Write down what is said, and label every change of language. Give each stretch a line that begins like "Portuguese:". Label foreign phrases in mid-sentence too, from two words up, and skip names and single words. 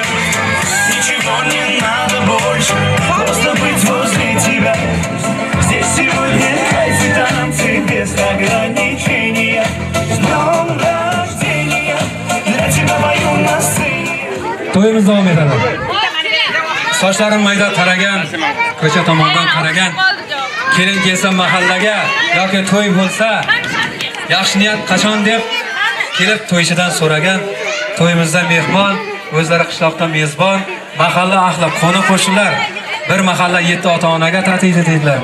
Russian: Ничего не надо больше, просто быть возле тебя. Здесь сегодня кайф и танцы без ограничения. С днем рождения, для тебя пою на сцене.
Uzbek: To'yimiz davom etadi. Sochlarim mayda taragan, ko'cha tomondan qaragan, kelin kelsa mahallaga yoki to'y bo'lsa, yaxshi niyat qachon deb kelib to'ychidan so'ragan, to'yimizda mehmon, o'zlari qishloqdan mezbon, mahalla ahli, qo'ni qo'shnilar, bir mahalla 7 ota-onaga taklif etdilar.